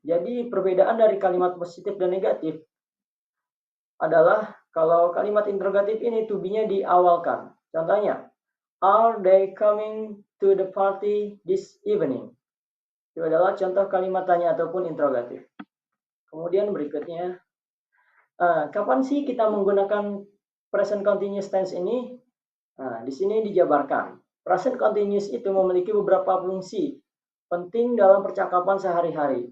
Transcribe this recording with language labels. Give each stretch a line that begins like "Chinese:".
Indonesian: Jadi perbedaan dari kalimat positif dan negatif adalah kalau kalimat interrogatif ini to be-nya diawalkan. Contohnya,
English: are they coming to the party this evening?
Indonesian: Itu adalah contoh kalimat tanya ataupun interrogatif. Kemudian berikutnya, kapan sih kita menggunakan present continuous tense ini? Di sini dijabarkan. Present continuous itu memiliki beberapa fungsi penting dalam percakapan sehari-hari.